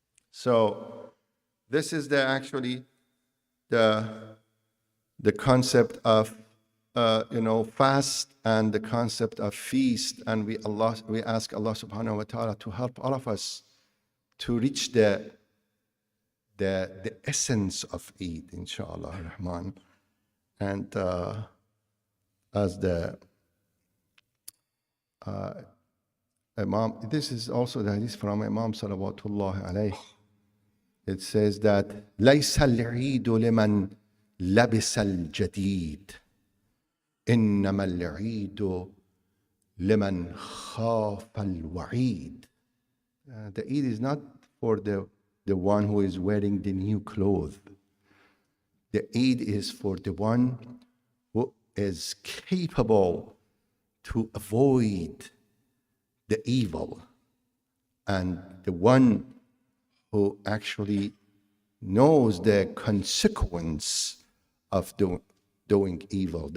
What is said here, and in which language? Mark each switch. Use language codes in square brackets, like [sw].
[en] So this is actually the concept of fast and the concept of feast, and we ask Allah subhanahu wa ta'ala to help all of us to reach the essence of Eid, inshallah rahman. And as the Imam, this is also the hadith from Imam salawatullah alayh. It says that [ar] لَيْسَ الْعِيدُ لِمَنْ لَبِسَ الْجَدِيدِ إِنَّمَا الْعِيدُ لِمَنْ خَافَ الْوَعِيدِ. [en] The Eid is not for the one who is wearing the new clothes. The Eid is for the one who is capable to avoid the evil, and the one who actually knows the consequence of doing evil.